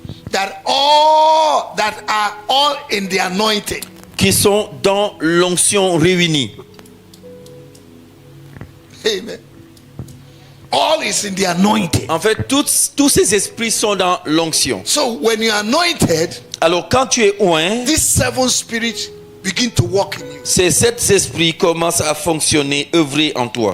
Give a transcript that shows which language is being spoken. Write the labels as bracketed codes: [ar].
[en] that are all in the anointing. [fr] qui sont dans l'onction réunie. [en] Amen. All is in the anointing. [fr] En fait, tous ces esprits sont dans l'onction. [en] So when you're anointed, [fr] Alors, quand tu es oint, [en] these 7 spirits begin to work in you. [fr] ces 7 esprits commencent à fonctionner, œuvrer en toi.